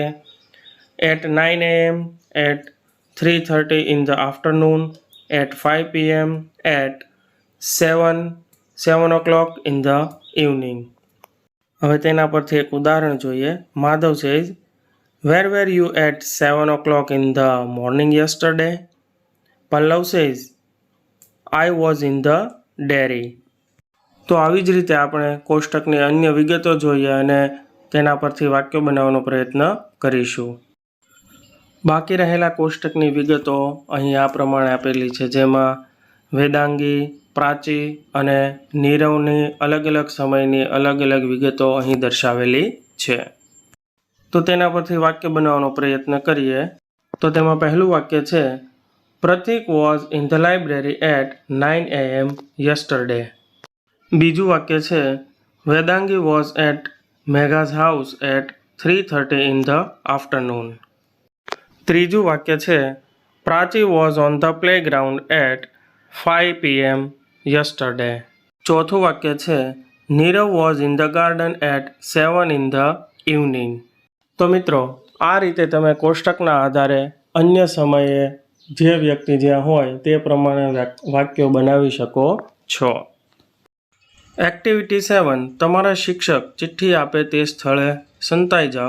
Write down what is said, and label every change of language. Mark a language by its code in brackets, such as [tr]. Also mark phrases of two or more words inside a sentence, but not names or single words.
[en] at 9 AM, at 3:30 in the afternoon, at 5 PM, at 7 o'clock in the evening. [gu] હવે તેના પરથી એક ઉદાહરણ જોઈએ. [en] Madhav says Where were you at 7 o'clock in the morning yesterday? Pallav says, I was in the dairy. [gu] તો આવી જ રીતે આપણે કોષ્ટકની અન્ય વિગતો જોઈએ અને તેના પરથી વાક્યો બનાવવાનો પ્રયત્ન કરીશું. બાકી રહેલા કોષ્ટકની વિગતો અહીં આ પ્રમાણે આપેલી છે, જેમાં વેદાંગી, પ્રાચી અને નીરવની અલગ અલગ સમયની અલગ અલગ વિગતો અહીં દર્શાવેલી છે. તો તેના પરથી વાક્ય બનાવવાનો પ્રયત્ન કરીએ. તો તેમાં પહેલું વાક્ય છે, [en] Prateek was in the library at 9 AM yesterday. [gu] બીજું વાક્ય છે, [en] Vedangi was at Megha's house at 3:30 in the afternoon. [gu] ત્રીજું વાક્ય છે, [en] Prachi was on the playground at 5 PM yesterday. [gu] ચોથું વાક્ય છે, [en] Nirav was in the garden at 7 in the evening. [gu] તો મિત્રો, આ રીતે તમે કોષ્ટકના આધારે અન્ય સમયે જે વ્યક્તિ જ્યાં હોય તે પ્રમાણે વાક્યો બનાવી શકો છો. એક્ટિવિટી 7, તમારા શિક્ષક ચિઠ્ઠી આપે તે સ્થળે સંતાઈ જાઓ.